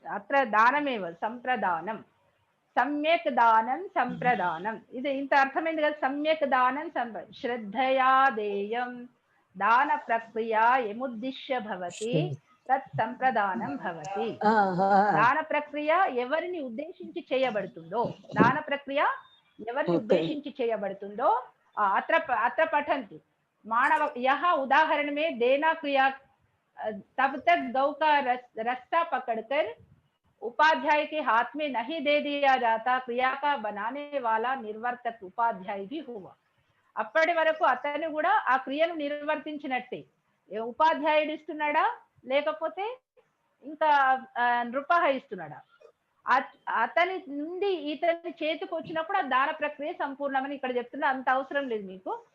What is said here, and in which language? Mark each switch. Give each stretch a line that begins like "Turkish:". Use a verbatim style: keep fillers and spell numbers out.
Sanskrit: అత్ర దానమేవ సంప్రదానం సమ్యక్ దానం సంప్రదానం.
Telugu: ఇది ఇంత అర్థమైంది కదా.
Sanskrit: సమ్యక్ దానం సంప్ర శ్రద్ధయా దేయం దాన ప్రక్రియ యముద్దిశ్య భవతి తత్ సంప్రదానం భవతి.
Telugu: దాన ప్రక్రియ ఎవరిని ఉద్దేశించి చేయబడుతుందో, దాన ప్రక్రియ ఎవరిని
English: Okay.
Telugu: ఉద్దేశించి చేయబడుతుందో ఆ,
Sanskrit: అత్ర ప- అత్ర పఠంతు మానవ యహ ఉదాహరణమే దేనా క్రియా
Hindi: अ, तब तक गौ का रस- रस्ता पकड़कर उपाध्याय के हाथ में नहीं दे दिया जाता. क्रिया का बनाने वाला निर्वर्तक उपाध्याय भी हुआ.
Telugu: అప్పటి వరకు అతను కూడా ఆ క్రియను నిర్వర్తించినట్టే. ఏ ఉపాధ్యాయుడు ఇస్తున్నాడా లేకపోతే ఇంకా ఆ, నృపహ ఇస్తున్నాడా? అత- అతని నుండి ఇతని చేతికి వచ్చినప్పుడు ఆ దాన ప్రక్రియ సంపూర్ణమని ఇక్కడ చెప్తున్నా. అంత అవసరం లేదు మీకు.